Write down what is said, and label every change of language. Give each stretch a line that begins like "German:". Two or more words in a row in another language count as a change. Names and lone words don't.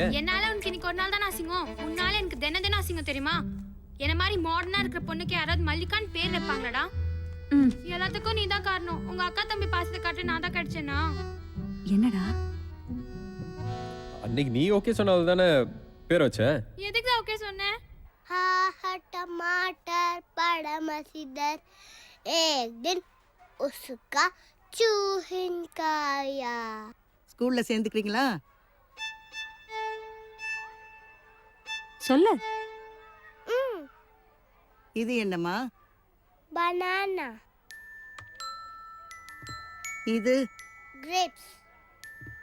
Tamil: என்னால உனக்கு இன்னைக்கு ஒரு நாள் தான் அசிங்கம், உன்னால எனக்கு தினம் அசிங்கம் தெரியுமா? என்ன மாதிரி மாடர்னா இருக்கிற பொண்ணுக்கு யாராவது மல்லிகான்னு பேர் வைப்பாங்களாடா? எல்லாத்துக்கும் நீ தான் காரணம். உங்க அக்கா தம்பி பாசத்தை காட்டு நான் தான் கிடைச்சேனா? என்னடா அன்னைக்கு நீ ஓகே சொன்னது தானே பேர் வச்ச? எதுக்கு ஓகே சொன்ன?
Hindi: टमाटर पड़ा मसीदर एक दिन उसका चूहिन खाया.
Tamil: ஸ்கூல்ல சேர்ந்துக்கிறீங்களா? சொல்லு. இது என்னம்மா?
English: बनाना.
Tamil: இது
English: grapes.